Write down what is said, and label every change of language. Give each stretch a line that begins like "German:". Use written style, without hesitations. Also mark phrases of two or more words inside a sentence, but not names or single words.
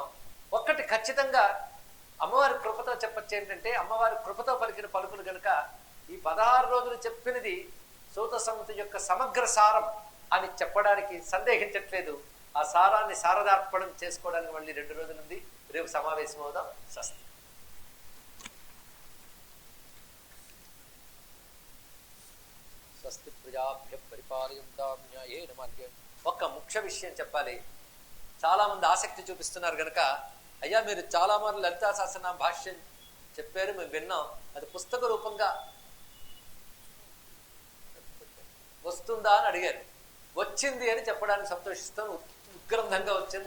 Telugu: ఒక్కటి ఖచ్చితంగా అమ్మవారి కృపతో చెప్పచ్చు ఏంటంటే, అమ్మవారి కృపతో పలికిన పలుకులు కనుక ఈ 16 రోజులు చెప్పినది సూత సంహిత యొక్క సమగ్ర సారం అని చెప్పడానికి సందేహించట్లేదు. ఆ సారాన్ని శారదార్పణం చేసుకోవడానికి మళ్ళీ 2 రోజులు ఉంది. రేపు సమావేశం అవుదాం. స్వస్తి.
Sanskrit: స్వస్తి ప్రజాభ్య పరిపాలయంతాం న్యాయేన మార్గేణ.
Telugu: ఒక్క ముఖ్య విషయం చెప్పాలి. చాలా మంది ఆసక్తి చూపిస్తున్నారు కనుక, అయ్యా మీరు చాలా మార్లు లలితా సహస్రనామ భాష్యం చెప్పారు, మేము విన్నాం, అది పుస్తక రూపంగా వస్తుందా అని అడిగారు. వచ్చింది అని చెప్పడానికి సంతోషిస్తాను. ఉగ్రంథంగా వచ్చింది.